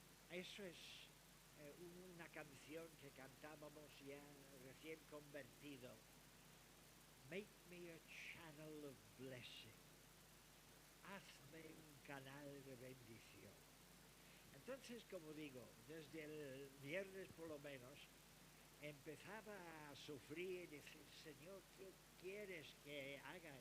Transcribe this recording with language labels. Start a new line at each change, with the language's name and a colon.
Spanish: Eso es una canción que cantábamos ya recién convertido.
English: Make me a channel of blessing.
Spanish: Hazme un canal de bendición. Entonces, como digo, desde el viernes por lo menos, empezaba a sufrir y decir, Señor, ¿qué quieres que haga?